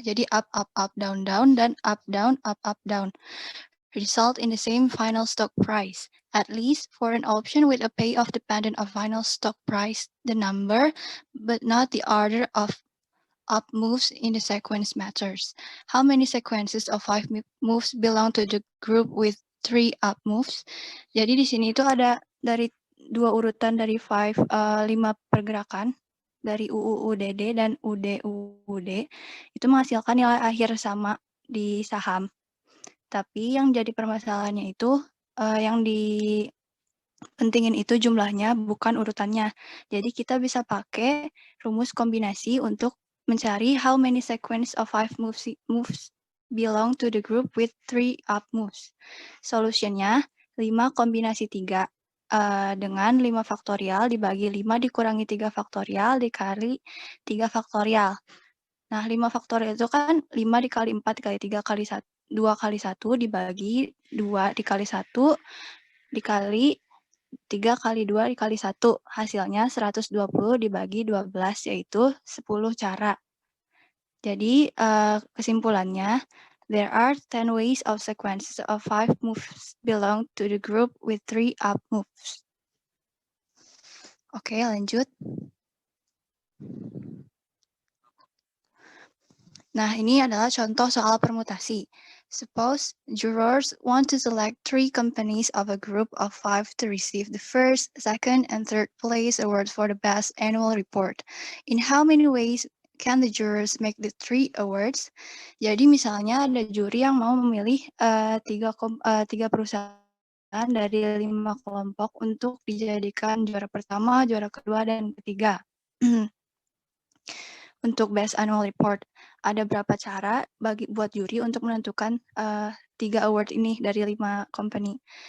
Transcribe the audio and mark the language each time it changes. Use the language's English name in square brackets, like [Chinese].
[English] Jadi up, down, dan up, down, result in the same final stock price. At least for an option with a payoff dependent on final stock price, the number, but not the order of up moves in the sequence matters. How many sequences of 5 moves belong to the group with 3 up moves? [Indonesian] Jadi di sini itu ada dari dua urutan dari 5 pergerakan dari UUDD dan UDUD itu menghasilkan nilai akhir sama di saham. Tapi yang jadi permasalahannya itu yang dipentingin itu jumlahnya bukan urutannya. [English] Jadi kita bisa pakai rumus kombinasi untuk mencari how many sequence of 5 moves belong to the group with 3 up moves. [Indonesian] Solutionnya 5 kombinasi 3 dengan 5 faktorial dibagi 5 dikurangi 3 faktorial dikali 3 faktorial. Nah, 5 faktorial itu kan 5 dikali 4 dikali 3 kali 1, 2 kali 1 dibagi 2 dikali 1 dikali 3 kali 2 dikali 1. Hasilnya 120 dibagi 12, yaitu 10 cara. [English] Jadi, kesimpulannya, there are 10 ways of sequences of 5 moves belong to the group with 3 up moves. [Indonesian] Oke, lanjut. Nah, ini adalah contoh soal permutasi. [English] Suppose jurors want to select 3 companies of a group of 5 to receive the first, second, and third place awards for the best annual report. In how many ways can the jurors make the 3 awards? [Indonesian] Jadi misalnya ada juri yang mau memilih 3 perusahaan dari 5 kelompok untuk dijadikan juara pertama, juara kedua, dan ketiga. Untuk best annual report, ada berapa cara buat juri untuk menentukan 3 award ini dari 5 company.